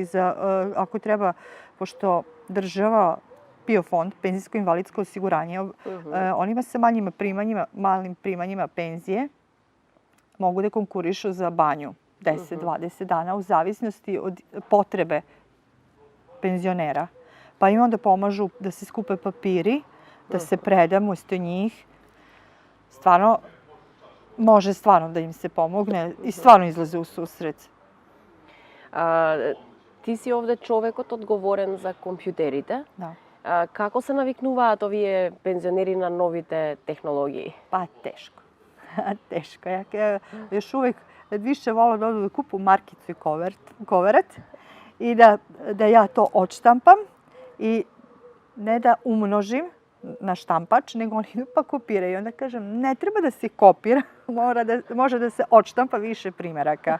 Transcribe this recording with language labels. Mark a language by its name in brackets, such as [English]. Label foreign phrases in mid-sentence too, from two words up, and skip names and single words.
[Serbian] Ako treba, pošto država PIO fond, penzijsko-invalidsko osiguranje, onima sa malim primanjima penzije mogu da konkurišu za banju 10-20 dana u zavisnosti od potrebe penzionera. Pa im onda pomažu da se skupe papiri, da se preda umesto njih. Stvarno, može stvarno da im se pomogne i stvarno izlaze u susret. [Macedonian] Ти си овде човекот одговорен за компјутерите. [Serbian] Da. [Macedonian] Како се навикнуваат овие пензионери на новите технологии? [Serbian] Pa teško. Teško. Ja još uvek više volim da odu da kupu markicu i koveret i da ja to odštampam i ne da umnožim na štampač, nego oni idu pa kopiraju. Onda kažem, ne treba da se kopira, može da se odštampa više primeraka.